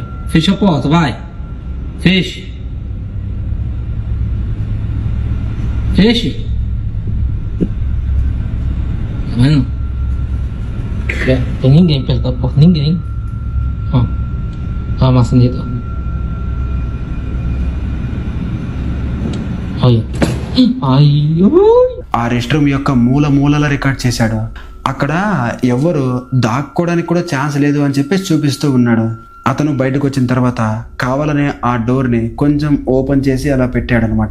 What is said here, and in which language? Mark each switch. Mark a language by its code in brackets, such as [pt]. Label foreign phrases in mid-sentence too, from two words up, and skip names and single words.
[pt] Fecha a porta, vai. Feche. Feche. Tá vendo? Tem ninguém perto da porta, ninguém. Ó. Ó a maçaneta, ó. [te] ఆ [en] rest room [te] యొక్క మూలల రికార్డ్ చేశాడు. అక్కడ ఎవరు దాక్కోవడానికి కూడా ఛాన్స్ లేదు అని చెప్పేసి చూపిస్తూ ఉన్నాడు. అతను బయటకు వచ్చిన తర్వాత కావాలనే ఆ డోర్ ని కొంచెం ఓపెన్ చేసి అలా పెట్టాడనమాట.